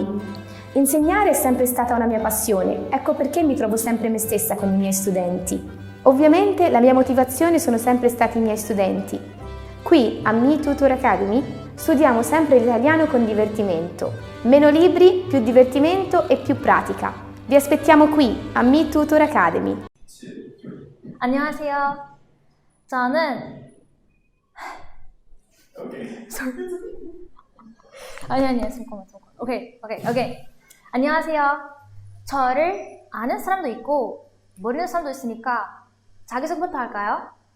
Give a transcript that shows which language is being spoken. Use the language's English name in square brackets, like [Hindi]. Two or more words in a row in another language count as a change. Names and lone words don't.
[Italian] Insegnare è sempre stata una mia passione, ecco perché mi trovo sempre me stessa con i miei studenti. Ovviamente la mia motivazione sono sempre stati i miei studenti. Qui a Me Tutor Academy studiamo sempre l'italiano con divertimento. Meno libri, più divertimento e più pratica. Vi aspettiamo qui a Me Tutor Academy. [Korean] 안녕하세요. 저는 아니 잠깐만. 오케이. 안녕하세요. 저를 아는 사람도 있고 모르는 사람도 있으니까 자기소개부터 할까요?